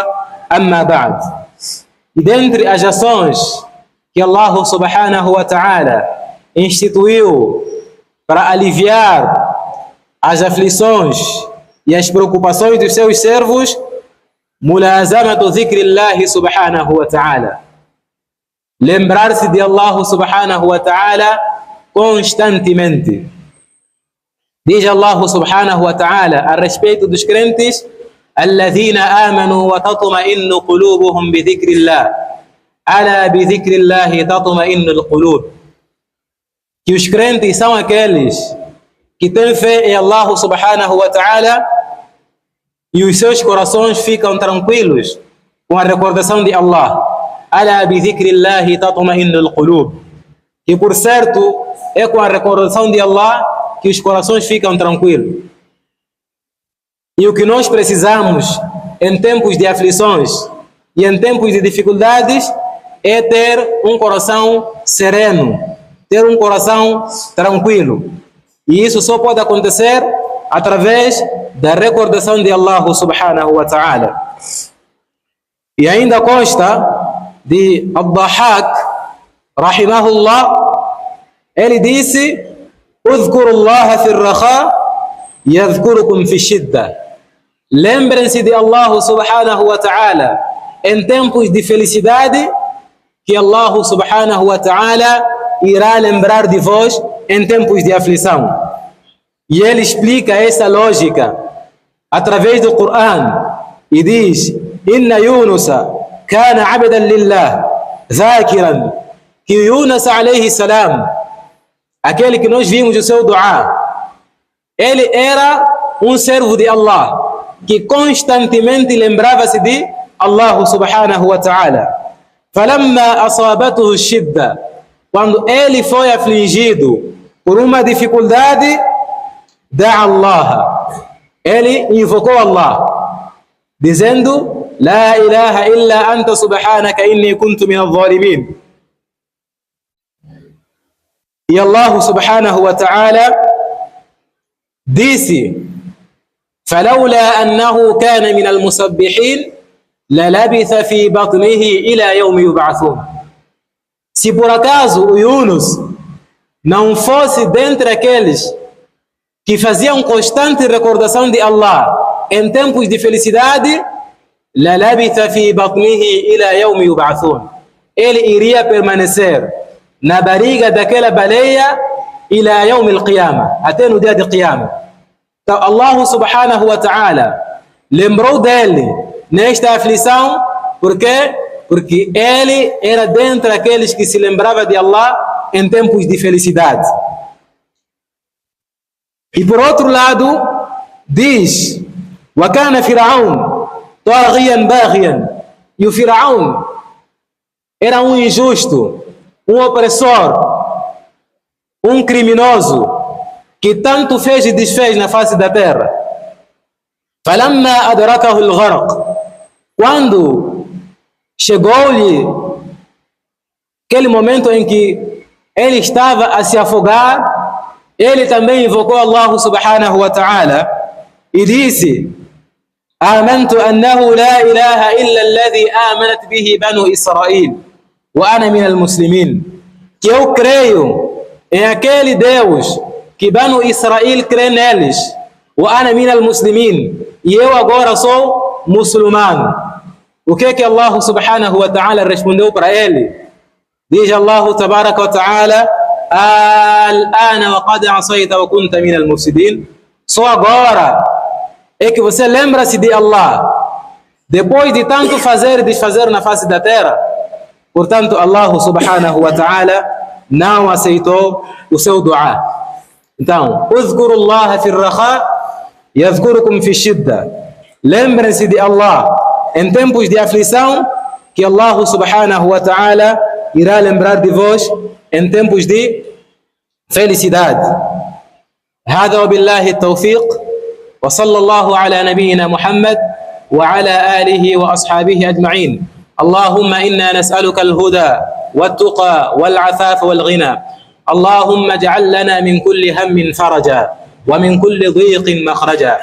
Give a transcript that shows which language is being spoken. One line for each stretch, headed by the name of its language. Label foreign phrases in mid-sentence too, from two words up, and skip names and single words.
Arabic: أما بعد.
Portuguese: Dentre as ações que Allah
Arabic: سبحانه وتعالى
Portuguese: instituiu para aliviar as aflições e as preocupações dos seus servos,
Arabic: ملازمة ذكر الله سبحانه وتعالى,
Portuguese: lembrar-se de Allah
Arabic: سبحانه وتعالى
Portuguese: constantemente. Diz Allah
Arabic: سبحانه وتعالى
Portuguese: a respeito dos crentes:
Arabic: الذين آمنوا وتطمئن قلوبهم بذكر الله ألا بذكر الله تطمئن القلوب.
Portuguese: Que os crentes são aqueles que têm fé em Allah
Arabic: سبحانه وتعالى
Portuguese: e os seus corações ficam tranquilos com a recordação de Allah.
Arabic: ألا بذكر الله تطمئن القلوب.
Portuguese: E por certo é com a recordação de Allah que os corações ficam tranquilos. E o que nós precisamos em tempos de aflições e em tempos de dificuldades é ter um coração sereno, ter um coração tranquilo. E isso só pode acontecer através da recordação de Allah
Arabic: سبحانه وتعالى.
Portuguese: E ainda consta de Ad-Dahhak, rahimahullah, ele disse:
Arabic: اذكروا الله في الرخاء يذكركم في الشدة.
Portuguese: Lembrem-se de Allah
Arabic: سبحانه وتعالى
Portuguese: em tempos de felicidade, que Allah
Arabic: سبحانه وتعالى
Portuguese: irá lembrar de vós em tempos de aflição. E ele explica essa lógica através do Coran e diz:
Arabic: إن يونس كان عبدا لله ذاكرا.
Portuguese: Que Yunus
Arabic: عليه السلام,
Portuguese: aquele que nós vimos o seu dua, ele era um servo de Allah que constantemente lembrava-se de Allah
Arabic: سبحانه وتعالى. فلما أصابته شدة,
Portuguese: quando ele foi afligido por uma dificuldade,
Arabic: دعا الله,
Portuguese: ele invocou Allah, dizendo:
Arabic: لا إله إلا أنت سبحانك إني كنت من الظالمين.
Portuguese: E Allah
Arabic: سبحانه وتعالى
Portuguese: disse:
Arabic: فلولا أنه كان من المسبحين للبث في بطنه إلى يوم يبعثون.
Portuguese: Se por acaso o Yunus não fosse dentre aqueles que faziam constante recordação de Allah em tempos de felicidade,
Arabic: للبث في بطنه إلى يوم يبعثون,
Portuguese: ele iria permanecer na barriga daquela baleia
Arabic: إلى يوم القيامة,
Portuguese: até no dia de Qiyamah. Então Allah
Arabic: سبحانه وتعالى
Portuguese: lembrou dele nesta aflição, por quê? Porque ele era dentre aqueles que se lembrava de Allah em tempos de felicidade. E por outro lado diz:
Arabic: وَكَانَ فِرْعَوْنَ طَاغِيًا بَاغِيًا.
Portuguese: E o Firaun era um injusto, um opressor, um criminoso, que tanto fez e desfez na face da terra.
Arabic: فَلَمَّا أَدْرَكَهُ الْغَرَقُ,
Portuguese: quando chegou-lhe aquele momento em que ele estava a se afogar, ele também invocou Allah
Arabic: سبحانه وتعالى
Portuguese: e disse:
Arabic: آمنت أنه لا إله إلا الذي آمنت به بنو إسرائيل وأنا من المسلمين.
Portuguese: Que eu creio em aquele Deus que Banu Israel crê neles,
Arabic: وأنا من المسلمين,
Portuguese: e eu agora sou muçulmano. O que que Allah
Arabic: سبحانه وتعالى
Portuguese: respondeu para ele?
Arabic: Diz الله تبارك وتعالى: الآن وقد عصيت وكنت من المفسدين.
Portuguese: Só agora é que você lembra-se de Allah, depois de tanto fazer e desfazer na face da terra. Portanto, Allah
Arabic: سبحانه وتعالى
Portuguese: não aceitou o seu dua. Então,
Arabic: اذكروا الله في الرخاء يذكركم في الشدة.
Portuguese: Lembrem-se de Allah em tempos de aflição, que Allah
Arabic: سبحانه وتعالى
Portuguese: irá lembrar de vós em tempos de felicidade.
Arabic: هذا وبالله التوفيق وصلى الله على نبينا محمد وعلى آله وأصحابه أجمعين. اللهم إنا نسألك الهدى والتقى والعفاف والغنى. اللهم اجعل لنا من كل هم فرجا ومن كل ضيق مخرجا.